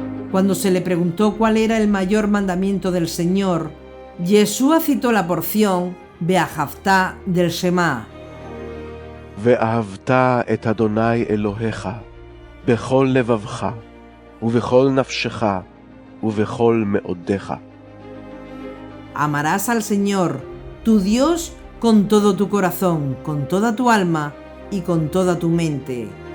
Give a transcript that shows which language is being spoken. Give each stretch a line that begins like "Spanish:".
Spanish: Cuando se le preguntó cuál era el mayor mandamiento del Señor, Yeshua citó la porción Beahavta del Shema.
Hebrew: ואהבת את אדוני אלוהיך בכל לבבך ובכל נפשך ובכל מאודיך.
Spanish: Amarás al Señor, tu Dios, con todo tu corazón, con toda tu alma y con toda tu mente.